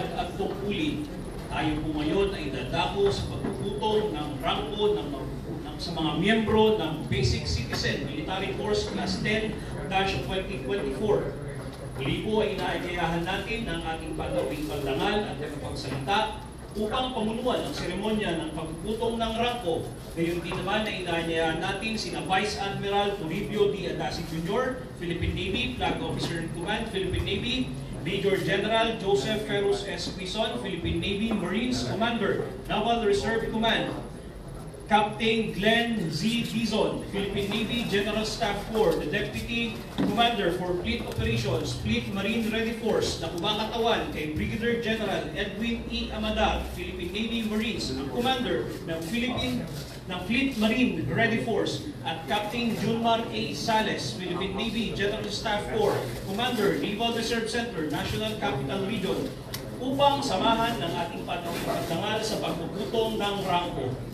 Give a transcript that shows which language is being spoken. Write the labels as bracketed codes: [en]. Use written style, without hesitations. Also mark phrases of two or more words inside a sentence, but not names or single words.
[tl] at tungkulin, tayo po ngayon ay dadako sa pagpuputol ng rangko sa mga miyembro ng Basic Citizen Military Course Class 10-2024. Muli po ay inaagayahan natin ang ating panawing pagdangal at pagsalita upang pamunuan ang seremonya ng pagpuputong ng rangko. Gayon din naman na inaanyayahan natin sina Vice Admiral Toribio D. Adasi Jr., Philippine Navy, Flag Officer in Command, Philippine Navy, Major General Joseph Ferros S. Quizon, Philippine Navy Marines Commander, Naval Reserve Command, Captain Glenn Z. Dizon, Philippine Navy General Staff Corps, [en] the Deputy Commander for Fleet Operations, Fleet Marine Ready Force, [tl] na kumakatawan kay Brigadier General Edwin E. Amadar, Philippine Navy Marines, ang Commander ng Fleet Marine Ready Force, at Captain Junmar A. Sales, Philippine Navy General Staff Corps, Commander, Naval Reserve Center, National Capital Region, upang samahan ng ating pagdangal sa pagpuputong ng rangko.